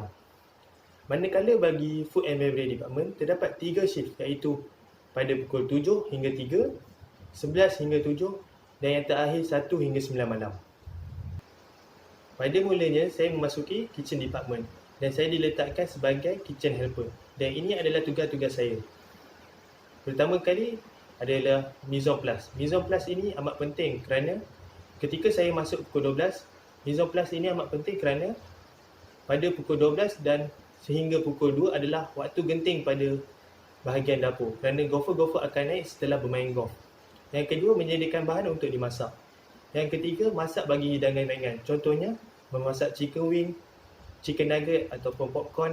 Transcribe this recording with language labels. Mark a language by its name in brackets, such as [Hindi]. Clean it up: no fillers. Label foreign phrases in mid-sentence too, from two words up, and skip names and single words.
[Malay] Manakala bagi [English] Food and Beverage Department [Malay] terdapat 3 shift iaitu pada pukul 7 hingga 3, 11 hingga 7 dan yang terakhir 1 hingga 9 malam. Pada mulanya saya memasuki [English] Kitchen Department [Malay] dan saya diletakkan sebagai [English] Kitchen Helper [Malay] dan ini adalah tugas-tugas saya. Pertama kali adalah [French] mise en place. Mise en place [Malay] ini amat penting kerana ketika saya masuk pukul 12, [French] mise en place [Malay] ini amat penting kerana pada pukul 12 dan sehingga pukul 2 adalah waktu genting pada bahagian dapur kerana golfer-golfer akan naik setelah bermain golf. Yang kedua, menyediakan bahan untuk dimasak. Yang ketiga, masak bagi hidangan ringan. Contohnya, memasak [English] chicken wing, chicken nugget [Malay] ataupun popcorn.